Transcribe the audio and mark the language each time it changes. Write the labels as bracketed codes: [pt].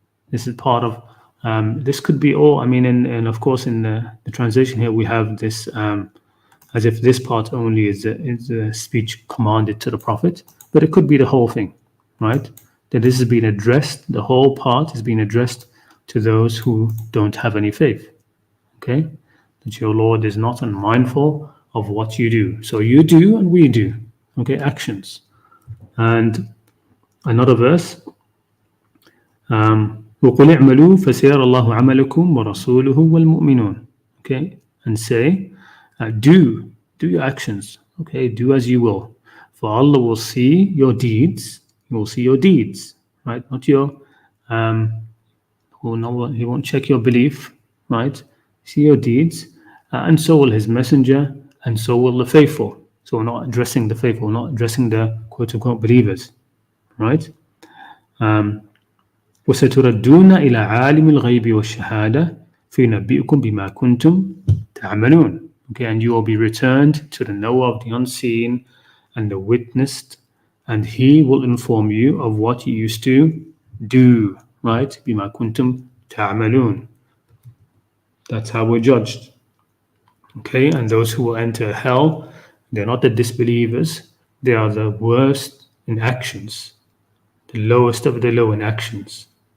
[en] This is part of, this could be all, and of course in the translation here we have this, as if this part only is a speech commanded to the Prophet, but it could be the whole thing, right? That this has been addressed, the whole part is being addressed to those who don't have any faith, okay? That your Lord is not unmindful of what you do. So you do and we do, okay, actions. And another verse, [ar] وَقُلْ اعْمَلُوا فَسَيَرَى اللَّهُ عَمَلَكُمْ وَرَسُولُهُ وَالْمُؤْمِنُونَ. [en] Okay, and say, do your actions, okay, do as you will. For Allah will see your deeds, He will see your deeds, right? Not your, He won't check your belief, right? See your deeds, and so will His messenger, and so will the faithful. So we're not addressing the faithful, we're not addressing the quote-unquote believers, right? [ar] وستردون إلى عالم الغيب والشهادة فينبئكم بما كنتم تعملون. [en] Okay, and you will be returned to the knower of the unseen and the witnessed, and He will inform you of what you used to do. Right? [ar] بما كنتم تعملون. [en] That's how we're judged. Okay, and those who will enter hell, they're not the disbelievers, they are the worst in actions, the lowest of the low in actions.